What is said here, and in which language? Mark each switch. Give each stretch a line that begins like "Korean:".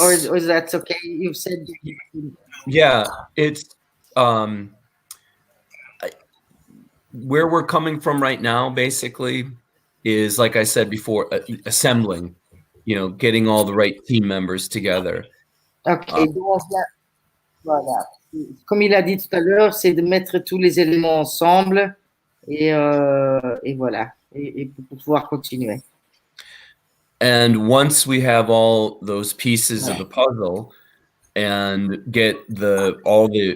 English: Or is that okay? You've said yeah, it's where we're coming from right now basically is, like I said before, assembling, you know, getting all the right team members together.
French: OK. Donc, voilà. Comme il a dit tout à l'heure, c'est de mettre tous les éléments ensemble et voilà. Et pour pouvoir continuer.
English: And once we have all those pieces of the puzzle and get all the